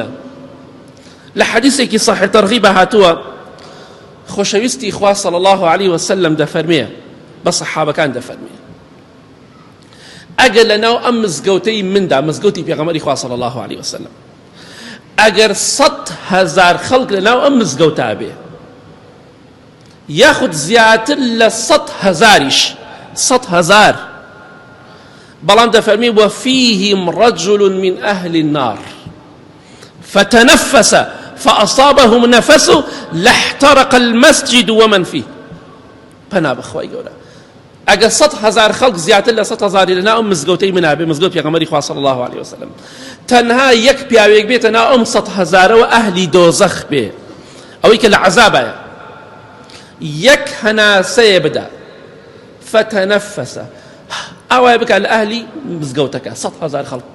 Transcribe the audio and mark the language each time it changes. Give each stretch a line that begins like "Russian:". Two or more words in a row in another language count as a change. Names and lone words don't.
Central Kurdish: لە حەدیثێکی صحیح تەرغیب هاتووە خۆشەویستی خوا
Arabic: صلی الله عليه وسلم
Central Kurdish: دەفەرمێ بە سەحابەکان دەفەرمێ ئەگەر لەناو ئەم مزگەوتەی مندا، مزگەوتی پێغەمبەری خوا
Arabic: صلی الله عليه وسلم،
Central Kurdish: ئەگەر 100,000 خەڵک لەناو ئەم مزگەوتا بێ، یاخود زیاتر لە 100,000، 100,000، بەڵام دەفەرمی
Arabic: وفيهم رجل من أهل النار فتنفس فأصابهم نفس لاحترق المسجد ومن فيه.
Central Kurdish: پنا بخوای گەورە، ئەگەر 100,000 خەڵک زیاتر لە 100,000 لەناو ئەم مزگەوتەی منا بێ، مزگەوت پێغەمبەری خوا
Arabic: صلی الله عليه وسلم،
Central Kurdish: تەنها یەک پیاوێک بێتە ناو ئەم 100,000ەوە ئەهلی دۆزەخ بێ، ئەوەی کە لە عەزابایە، یەک هەناسەیە بدا فتەنەفەسە، ئاوایە بکات لە ئەهلی مزگەوتەکە 100,000 خەڵک.